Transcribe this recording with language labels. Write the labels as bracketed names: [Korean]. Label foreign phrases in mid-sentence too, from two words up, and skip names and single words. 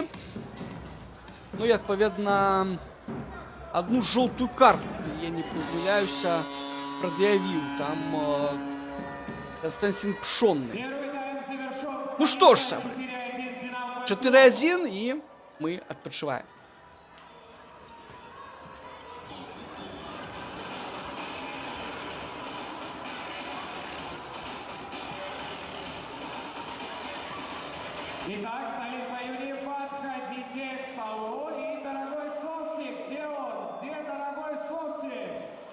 [Belarusian] Ну і адпаведна одну жоўтую картку, калі я не памыляюся, прад'явіў там Константин Пшонны. Ну што ж, сябры, 4-1, і мы адпачываем. [Russian] Итак, столица Юрий, подходите к столу. И, дорогой Солтик, где он? Где дорогой Солтик?